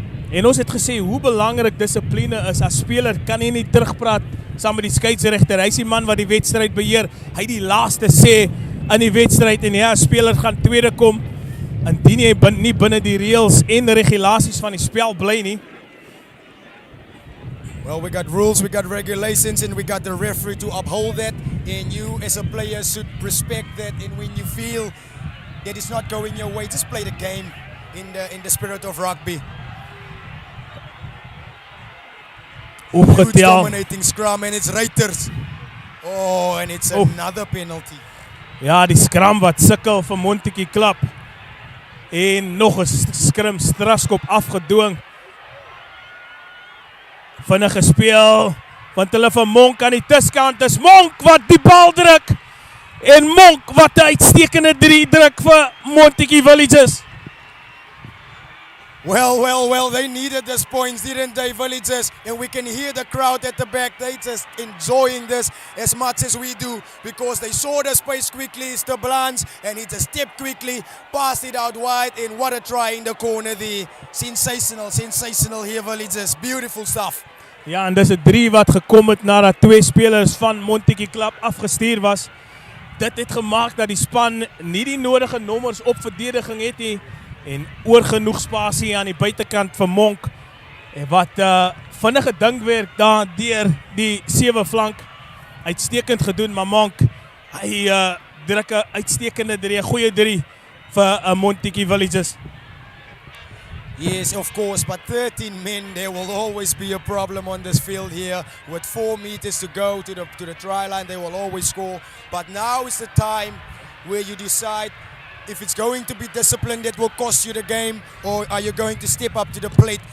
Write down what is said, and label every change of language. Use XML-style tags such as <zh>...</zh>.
<af>En ons het gesê hoe belangrik dissipline is. As speler kan jy nie terugpraat saam met die skeieregter. Hy is die man wat die wedstryd beheer. Hy die laaste sê in die wedstryd en ja, speler gaan tweede kom. Indien jy nie binne die reëls en regulasies van die spel bly nie.</af> <en>Well, we got rules, we got regulations, and we got the referee to uphold that. And you as a player should respect that. And when you feel that it's not going your way, just play the game in the spirit of rugby. Huge dominating scrum, and it's Reuters. Oh, and it's another penalty.</en> <af>Ja, die scrum wat sukkel vir Montagu klub. En nog 'n skrim strafskop afgedwing. Vinnig gespeel, want hulle vir Monk aan die tuskant is. Monk wat die bal druk. En Monk wat 'n uitstekende 3 druk vir Montagu Villagers.</af> <en>Well, they needed these points, didn't they, Villagers? And we can hear the crowd at the back. They just enjoying this as much as we do because they saw the space quickly. It's the Blans, and he just stepped quickly, passed it out wide, and what a try in the corner there. Sensational here, Villagers. Beautiful stuff.</en> <af>Ja, en dis 'n 3 wat gekom het nadat 2 spelers van Montagu klub afgestuur was. Dit het gemaak dat die span nie die nodige nommers op verdediging het nie. En oor genoeg spasie aan die buitekant vir Monk wat vinnige dinkwerk daar deur die 7 flank uitstekend gedoen, maar Monk hy druk 'n uitstekende 3, 'n goeie 3 vir Montagu Villagers.</af> <en>Yes, of course, but 13 men, there will always be a problem on this field here. With 4 meters to go to the try line, they will always score. But now is the time where you decide if it's going to be discipline that will cost you the game, or are you going to step up to the plate?</en>